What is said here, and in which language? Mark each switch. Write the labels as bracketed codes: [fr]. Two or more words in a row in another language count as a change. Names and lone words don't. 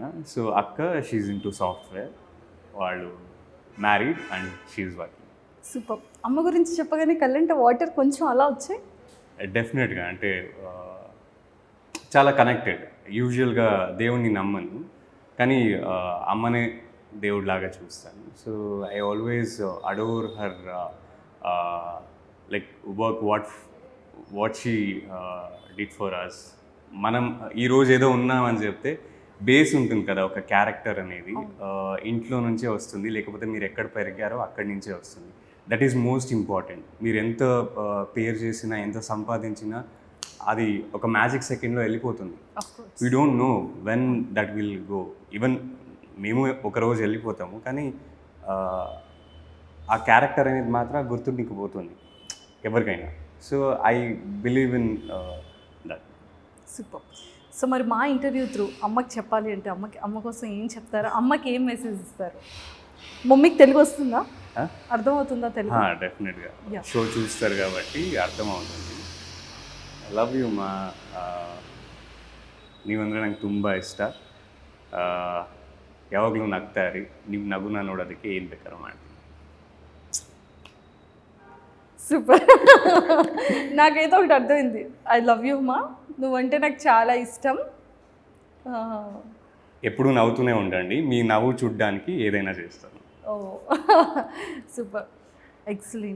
[te] సో అక్క [en] she's into software, [te] వాళ్ళు [en] married and she's working. [te] సూపర్. అమ్మ గురించి చెప్పగానే కళ్ళంటే వాటర్ కొంచెం అలా వచ్చాయి. డెఫినెట్గా, అంటే చాలా కనెక్టెడ్. యూజువల్గా దేవుణ్ణి నమ్మను, కానీ అమ్మనే దేవుడిలాగా చూస్తాను. [en] So I always adore her, like work what she did for us. [te] మనం ఈరోజు ఏదో ఉన్నామని చెప్తే బేస్ ఉంటుంది కదా ఒక క్యారెక్టర్ అనేది, ఇంట్లో నుంచే వస్తుంది, లేకపోతే మీరు ఎక్కడ పెరిగారో అక్కడి నుంచే వస్తుంది. [en] That is most important. [te] మీరు ఎంత పేరు చేసినా, ఎంత సంపాదించినా, అది ఒక [en] magic second [te] వెళ్ళిపోతుంది. [en] We don't know when that will go. [te] ఈవెన్ మేము ఒకరోజు వెళ్ళిపోతాము, కానీ ఆ క్యారెక్టర్ అనేది మాత్రం గుర్తుండిపోతుంది ఎవరికైనా. [en] So I believe in that. [te] సూపర్. సో మరి మా [en] interview through [te] అమ్మకి చెప్పాలి అంటే అమ్మ కోసం ఏం చెప్తారు, అమ్మకి ఏం మెసేజ్ ఇస్తారు? మమ్మీకి తెలుగు వస్తుందా, అర్థమవుతుందా తెలుగు? డెఫినెట్గా Yeah. షో చూస్తారు కాబట్టి అర్థమవుతుంది. [en] love you [kn] ಮಾ, ನೀವಂದರೆ ನಂಗೆ ತುಂಬ ಇಷ್ಟ. ಯಾವಾಗಲೂ ನಗ್ತಾ ಇರಿ, ನಿಮ್ಮ ನಗುನ ನೋಡೋದಕ್ಕೆ ಏನು ಬೇಕಾದ್ರೂ ಮಾಡ್ತೀನಿ. [te] సూపర్. నాకైతే ఒకటి అర్థమైంది, [en] I love you [te] మా, నువ్వంటే నాకు చాలా ఇష్టం. ఎప్పుడూ నవ్వుతూనే ఉండండి, మీ నవ్వు చూడ్డానికి ఏదైనా చేస్తాను. ఓ [en] super, excellent.